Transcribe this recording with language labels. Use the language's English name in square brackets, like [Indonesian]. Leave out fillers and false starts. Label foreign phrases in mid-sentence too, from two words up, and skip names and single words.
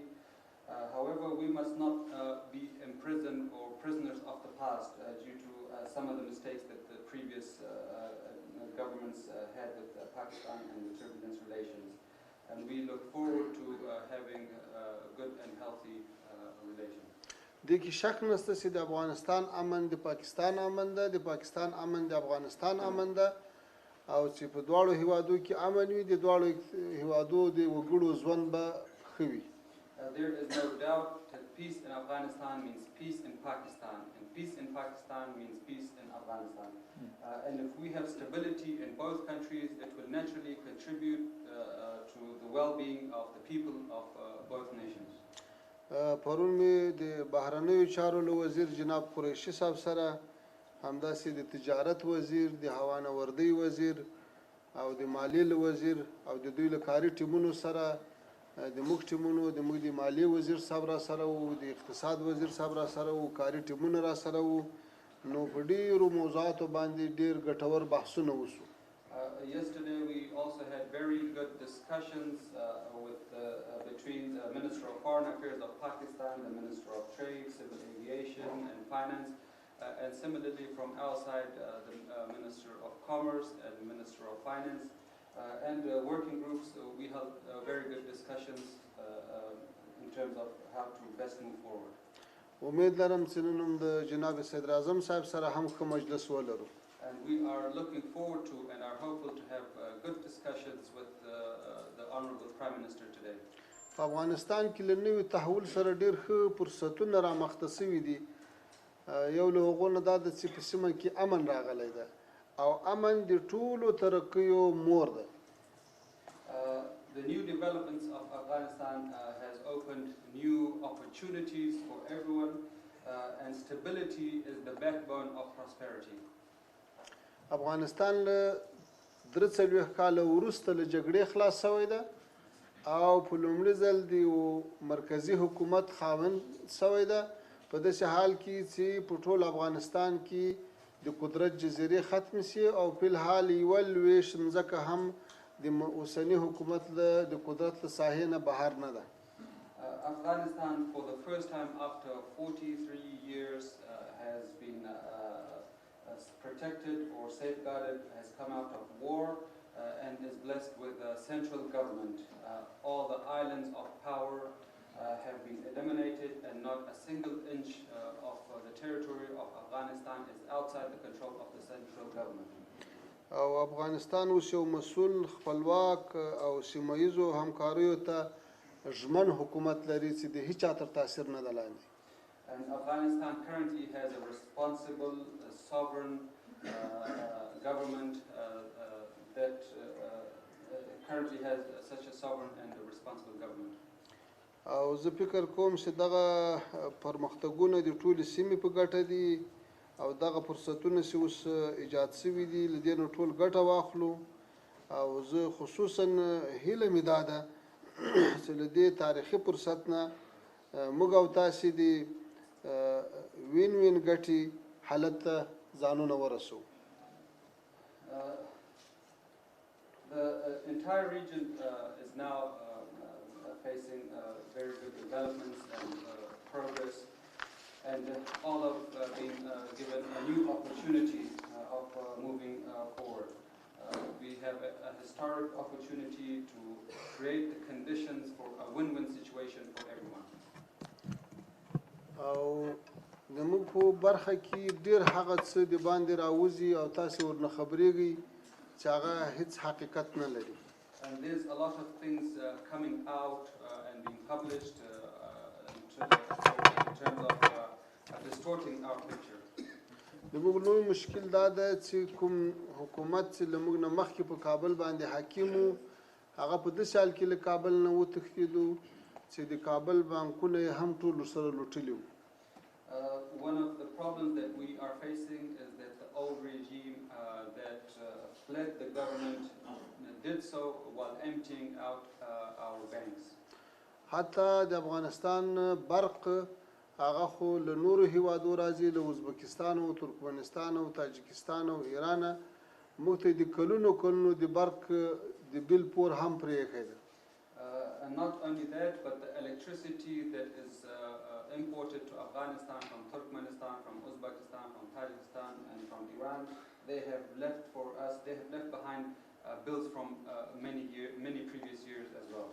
[English] However, we must not be imprisoned or prisoners of the past due to some of the mistakes that the previous governments had with Pakistan and the turbulent relations. And we look forward to having a good and healthy relation. [Pashto] دې کې شک نشته چې د افغانستان امن د پاکستان امن ده، د پاکستان امن د افغانستان امن ده، او چې په دواړو هیوادو کې امن وي، د دواړو هیوادو د وګړو ژوند به ښه وي. [English] There is no doubt that peace in Afghanistan means peace in Pakistan, and peace in Pakistan means peace in Afghanistan. And if we have stability in both countries, it will naturally contribute to the well-being of the people of both nations. [Pashto] پرون مې د بهرنیو چارو له وزیر جناب قریشي صاحب سره همداسې د تجارت وزیر، د هوانوردۍ وزیر او د مالیې له وزیر او د دوی له کاري ټیمونو سره د موږ ټیمونو د موږ د مالیې وزیر صاحب را سره وو، د اقتصاد وزیر صاحب را سره وو، کاري ټیمونه را سره وو، نو په ډېرو موضوعاتو باندې ډېر ګټور بحثونه وشو. [English] Yesterday we also had very good discussions between the Minister of Foreign Affairs of Pakistan, the Minister of Trade, Civil Aviation and Finance, and similarly from our side the Minister of Commerce and the Minister of Finance. And working groups, we held very good discussions in terms of how to best move forward. [Pashto] امید لرم چې نن هم د جناب صدر اعظم صاحب سره هم ښه مجلس ولرو. [English] And we are looking forward to and are hopeful to have good discussions with the Honorable Prime Minister today. [Pashto] په افغانستان کې له نوي تحول سره ډېر ښه فرصتونه رامخته شوي دي. یو له هغو نه دا ده چې په سیمه کې امن راغلی ده او امن د ټولو ترقیو مور ده. [English] The new developments of Afghanistan has opened new opportunities for everyone, and stability is the backbone of prosperity. [Pashto] افغانستان له 43 کاله وروسته له جګړې خلاص شوی ده او په لومړي ځل د مرکزي حکومت خاوند شوی ده، په داسې حال کې چې په ټول افغانستان کې د قدرت جزیرې ختم شي او په الحال یوه لویشت مځکه هم د اوسني حکومت د قدرت له ساحې نه بهر نه ده. [English] Afghanistan, for the first time after 43 years, has been protected or safeguarded, has come out of war and is blessed with a central government. All the islands of power have been eliminated and not a single inch of the territory of Afghanistan is outside the control of the central government. [Pashto] او افغانستان اوس یو مسؤل، خپلواک او سیمه ییزو همکاریو ته ژمن حکومت لري چې د هیچا تر تاثیر نه ده لاندې. [English] And Afghanistan currently has a responsible, sovereign government that currently has such a sovereign and a responsible government. [Pashto] او زه فکر کوم چې دغه پرمختګونه د ټولې سیمې په ګټه دي او دغه فرصتونه چې اوس ایجاد شوي دي له دې نه ټول ګټه واخلو. او زه خصوصا هیله مې دا ده چې له دې تاریخي فرصت نه موږ او تاسې د [English] win win [Pashto] ګټې حالت ته ځانونه ورسو. [English] The entire region is now facing very good developments and progress, and all of being given a new opportunity of moving forward. We have a historic opportunity to create the conditions for a win-win situation for everyone. [Pashto] او زموږ په برخه کې ډېر هغه څه د باندې راوځي او تاسې ورنه خبرېږئ چې هغه هیڅ حقیقت نه لري. [English] And there's a lot of things coming out and being published in terms of distorting our picture. [Pashto] زموږ لوی مشکل دا ده چې کوم حکومت چې له موږ نه مخکې په کابل باندې حاکم و هغه په داسې حال کې له کابل نه وتښتېدو چې د کابل بانکونه یې هم ټول ورسره لوټلي وو. [English] One of the problems that we are facing is that the old regime that fled the government did so while emptying out our banks. [Pashto] حتی د افغانستان برق هغه خو له نورو هیوادو راځي، له ازبکستان او ترکمنستان او تاجکستان او ایران. موږ ته د کلونو د برق د بیل پور هم پرې ایښی دی. [English] And not only that, but the electricity that is imported to Afghanistan from Turkmenistan, from Uzbekistan, from Tajikistan, and from Iran, they have left behind bills from many previous years as well.